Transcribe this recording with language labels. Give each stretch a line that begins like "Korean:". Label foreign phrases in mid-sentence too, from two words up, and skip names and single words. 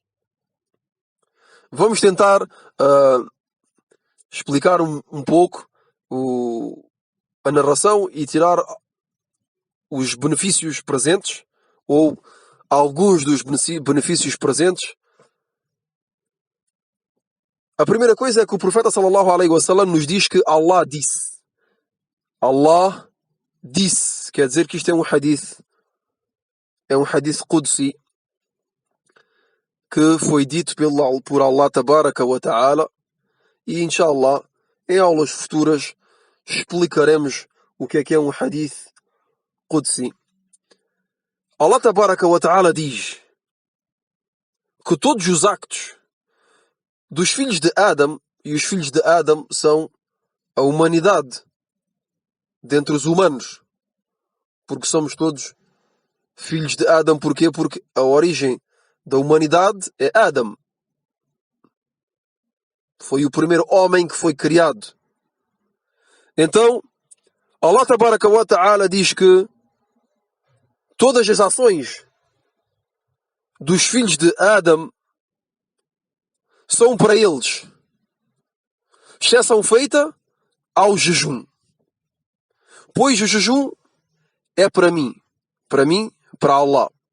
Portuguese: Vamos tentar explicar um pouco a narração e tirar os benefícios presentes, ou alguns dos benefícios presentes. A primeira coisa é que o profeta
Arabic: صلى الله عليه وسلم
Portuguese: nos diz que Allah disse. Allah disse. Quer dizer que isto é um
Arabic: حديث قدسي,
Portuguese: que foi dito por Allah
Arabic: تبارك وتعالى,
Portuguese: e inshallah em aulas futuras explicaremos o que é um
Arabic: حديث قدسي.
Portuguese: Allah
Arabic: تبارك وتعالى
Portuguese: diz que todos os actos dos filhos de Adam, e os filhos de Adam são a humanidade dentre os humanos, porque somos todos filhos de Adam. Porquê? Porque a origem da humanidade é Adam. Foi o primeiro homem que foi criado. Então, Allah
Arabic: تبارك وتعالى
Portuguese: diz que todas as ações dos filhos de Adam são para eles, exceção feita ao jejum. Pois o jejum é para mim, para Allah.